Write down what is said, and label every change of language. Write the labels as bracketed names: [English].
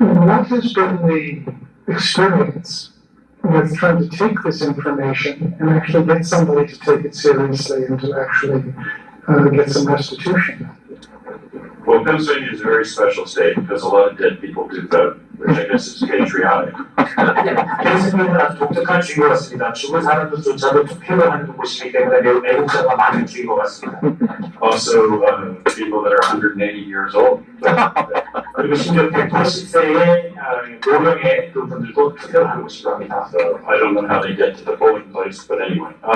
[English] What has been the experience with trying to take this information and actually get somebody to take it seriously and to actually get some restitution. Well, Pennsylvania is a very special state because a lot of dead people do vote, which I guess is patriotic. [Korean] 펜실베니아는 아주 독특한 주인 것 같습니다. 죽은 사람들조차도 투표를 하는 곳이기 때문에 매우 애국자가 많은 주인 것 같습니다. [English] Also, people that are 180 years old. [Korean] 그리고 심지어 180세의 노령의 그분들도 투표를 하는 곳이기도 합니다. [English] So I don't know how they get to the polling place, but anyway.